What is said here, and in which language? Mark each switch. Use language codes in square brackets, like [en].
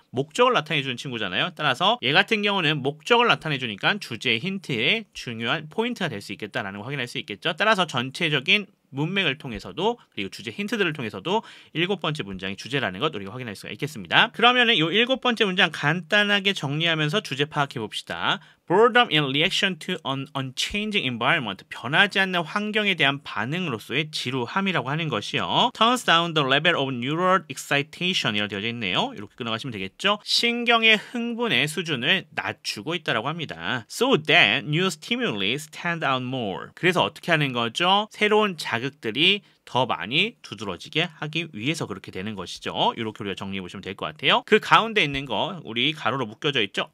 [ko] 목적을 나타내주는 친구잖아요. 따라서 얘 같은 경우는 목적을 나타내주니까 주제 힌트의 중요한 포인트가 될 수 있겠다라는 걸 확인할 수 있겠죠. 따라서 전체적인 문맥을 통해서도 그리고 주제 힌트들을 통해서도 7번째 문장이 주제라는 것 우리가 확인할 수가 있겠습니다. 그러면은 이 7번째 문장 간단하게 정리하면서 주제 파악해 봅시다. [en] Boredom in reaction to an unchanging environment. [ko] 변하지 않는 환경에 대한 반응으로서의 지루함이라고 하는 것이요. [en] Turns down the level of neural excitation [ko] 이라고 되어져 있네요. 이렇게 끊어가시면 되겠죠. 신경의 흥분의 수준을 낮추고 있다라고 합니다. [en] So that new stimuli stand out more. [ko] 그래서 어떻게 하는 거죠? 새로운 자극들이 더 많이 두드러지게 하기 위해서 그렇게 되는 것이죠. 이렇게 우리가 정리해 보시면 될 것 같아요. 그 가운데 있는 거 우리 가로로 묶여져 있죠.